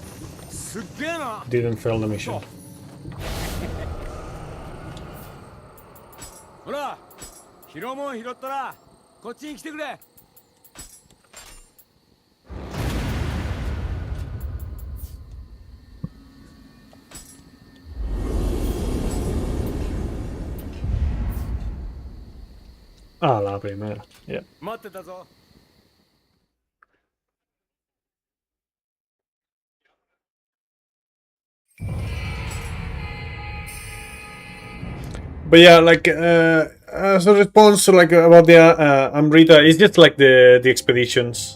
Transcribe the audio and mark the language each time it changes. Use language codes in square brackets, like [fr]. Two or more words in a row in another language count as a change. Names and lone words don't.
[ja] すっげえな。 [en] didn't fail the mission. [ja] ほら、拾うもん拾ったらこっちに来てくれ。 [es] Ah, la primera. [en] Yeah. [ja] 待ってたぞ。 [en] But yeah, like as a response, like about the Amrita, it's just like the expeditions.